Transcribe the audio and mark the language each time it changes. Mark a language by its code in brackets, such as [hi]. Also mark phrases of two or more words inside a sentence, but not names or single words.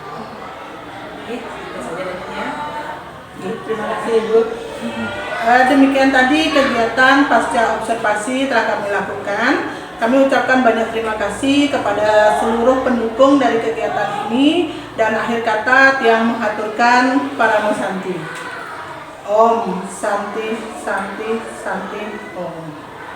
[id] Oke, itu saja dari Tiang. Terima kasih Ibu. Demikian tadi kegiatan pasca observasi telah kami lakukan. Kami ucapkan banyak terima kasih kepada seluruh pendukung dari kegiatan ini, dan akhir kata Tiang mengaturkan para Santi. [sa] Om Santi Santi Santi Om.